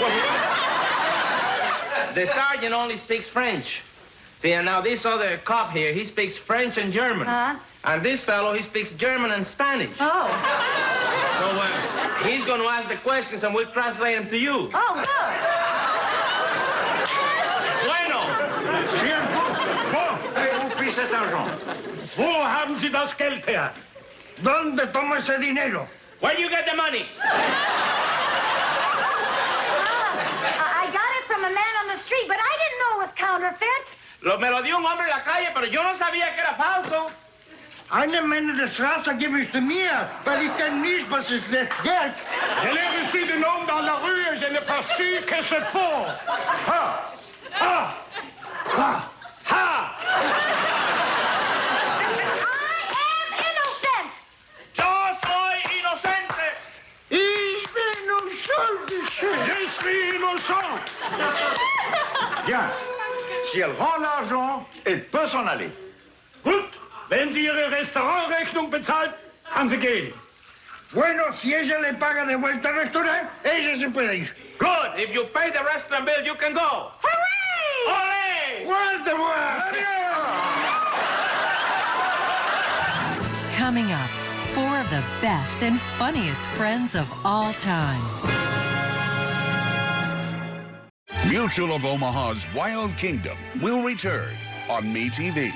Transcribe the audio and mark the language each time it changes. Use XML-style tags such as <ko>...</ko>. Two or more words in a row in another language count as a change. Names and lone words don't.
<en>The sergeant only speaks French. See, and now this other cop here, he speaks French and German. Huh? And this fellow, he speaks German and Spanish. Oh. So he's going to ask the questions and we'll translate them to you. Oh, good.</en> <es>Bueno.</es> <de>Sehr gut.</de> <fr>Wo pris cet argent?</fr> <de>Wo haben Sie das Geld her?</de> <es>¿Dónde toma ese dinero?</es> <en>Where you get the money? I got it from a man on the street, but I didn't know it was counterfeit.</en> <es>Me lo dio un hombre en la calle, pero yo no sabía que era falso.</es> <de>Eine Menge de Straße gebe ich zu mir, weil ich kenn nicht, was ist das Geld.</de> <fr>Je l'ai reçu de homme dans la rue et je n'ai pas su que c'est faux. Ha! Ha! Ha! Ha!</fr> <en>I am innocent.</en> <es>Yo soy inocente.</es> <de>Ich bin unschuldig.</de> <fr>Je suis innocent. Bien. Si elle rend l'argent, elle peut s'en aller.</fr> <de>Gut. Wenn Sie Ihre Restaurantrechnung bezahlt, kann sie gehen.</de> <es>Bueno, si ella le paga de vuelta al restaurante, ella se puede ir.</es> <en>Good. If you pay the restaurant bill, you can go. Hooray!</en> <es>Ole!</es> <en>Where's the word? Coming up, 4 of the best and funniest friends of all time. Mutual of Omaha's Wild Kingdom will return on MeTV.</en>